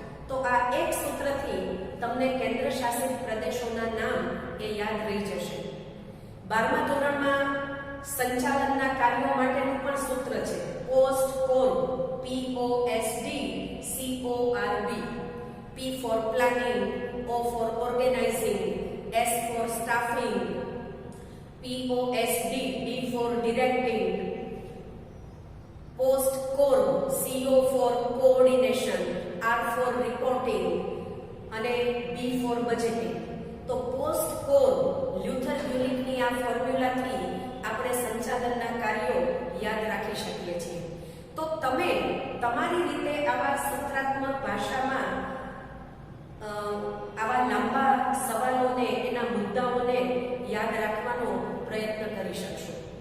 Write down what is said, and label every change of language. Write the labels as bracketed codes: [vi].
[gu] તો આ એક સૂત્રથી તમને કેન્દ્ર શાસિત પ્રદેશોના નામ એ યાદ રહી જશે. 12મા ધોરણમાં સંચાલનના કાર્યો માટેનું પણ સૂત્ર છે, post code, POST CORD. [en] P for planning, O for organizing, S for staffing, POSD, D for directing, post core, CO for coordination, R for reporting અને B for budgeting. [gu] તો પોસ્ટ કોર લ્યુથર યુનિટની આ ફોર્મ્યુલાથી આપણે સંચાલનના કાર્યો યાદ રાખી શકીએ છીએ. તો તમે તમારી રીતે આવા સૂત્રાત્મક ભાષામાં આવા લાંબા સવાલોને, એના મુદ્દાઓને યાદ રાખવાનો પ્રયત્ન કરી શકશો.